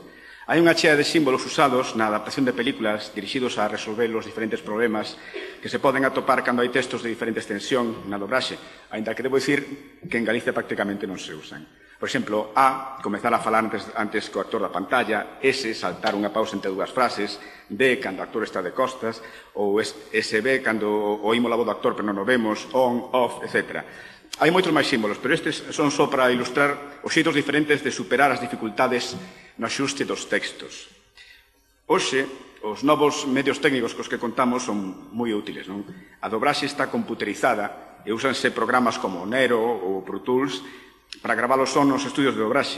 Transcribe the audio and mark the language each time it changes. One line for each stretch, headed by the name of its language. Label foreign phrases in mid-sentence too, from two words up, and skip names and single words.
Galician: Hai unha chea de símbolos usados na adaptación de películas dirixidos a resolver os diferentes problemas que se poden atopar cando hai textos de diferente extensión na dobraxe, aínda que debo dicir que en Galicia prácticamente non se usan. Por exemplo, A, comezar a falar antes que o actor da pantalla, S, saltar unha pausa entre dúas frases, B, cando o actor está de costas, ou SB, cando oímos a voz do actor pero non o vemos,
English: on, off, etc.
Galician: Hai moitos máis símbolos, pero estes son só para ilustrar os xeitos diferentes de superar as dificultades no axuste dos textos. Hoxe, os novos medios técnicos cos que contamos son moi útiles, non? A dobraxe está computerizada e úsanse programas como Nero ou Pro Tools para gravar o son nos estudios de dobraxe.